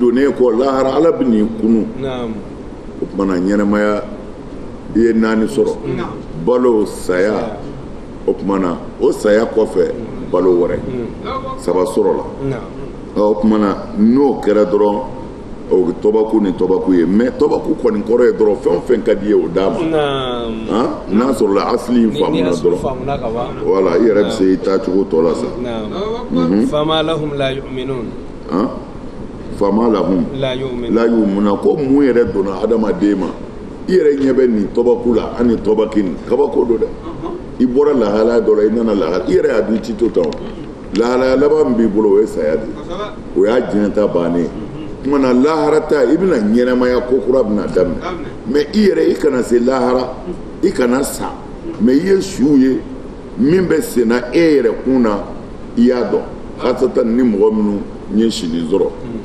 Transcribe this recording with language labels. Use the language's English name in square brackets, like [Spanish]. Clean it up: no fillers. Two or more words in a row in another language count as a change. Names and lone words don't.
[Bambara] donnen kɔ lahara ala bɛ n'i kunu o tuma na ɲɛnɛmaya i ye 4 sɔrɔ balo saya o tuma na o saya kɔfɛ balo wɛrɛ 7 sɔrɔ la o tuma na n'o kɛra dɔrɔn o ye tɔbaku ni tɔbaku ye mais tɔbaku kɔni kɔrɔ ye dɔrɔn fɛn o fɛn ka di ye o d'a ma n'a sɔrɔ la asili in faamuna dɔrɔn voilà i yɛrɛ bɛ se i taacogo tɔ la sa [Arabic] فما لهم لا يؤمنون فما لهم لا يؤمنون [Bambara] ko mun yɛrɛ donna adamaden ma i yɛrɛ ɲɛ bɛ nin tɔbaku la ani tɔbakin kabako do dɛ i bɔra lahala dɔ la i nana lahala i yɛrɛ hakili ti to tan lahalaya laban min b'i bolo o ye saya de o y'a diɲɛ ta bannen ye tuma na lahara ta i bɛna ɲɛnɛmaya ko kura bɛna daminɛ mais i yɛrɛ i kana se lahara i kana sa mais i ye suw ye min bɛ senna e yɛrɛ kun na i y'a dɔn hasatan ni mɔgɔ minnu ɲɛ sini sɔrɔ